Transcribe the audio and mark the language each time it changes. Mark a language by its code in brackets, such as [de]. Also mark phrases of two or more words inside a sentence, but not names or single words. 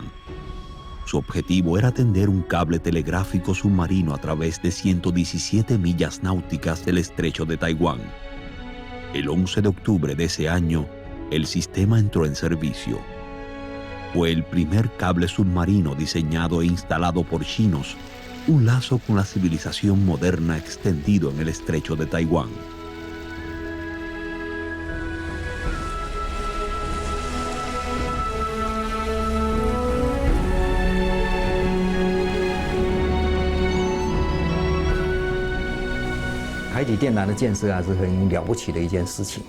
[es] Su objetivo era tender un cable telegráfico submarino a través de 117 millas náuticas del estrecho de Taiwán. El 11 de octubre de ese año, el sistema entró en servicio. Fue el primer cable submarino diseñado e instalado por chinos, un lazo con la civilización moderna extendido en el estrecho de Taiwán. [zh] 海底电缆的建设是很了不起的一件事情。